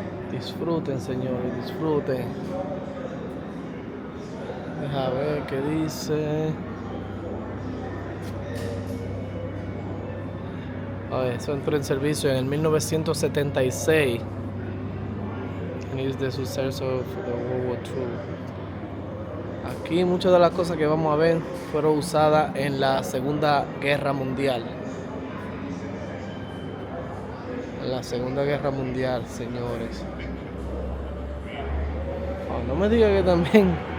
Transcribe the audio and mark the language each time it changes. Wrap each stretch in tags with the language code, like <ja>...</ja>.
<es>Disfruten, señores, disfruten. Deja ver qué dice. Eso entró en servicio en el 1976.</es> <en>And is the successor for the World War II.</en> <es>Aquí muchas de las cosas que vamos a ver fueron usadas en la Segunda Guerra Mundial. En la Segunda Guerra Mundial, señores. Oh, no me diga que también.</es>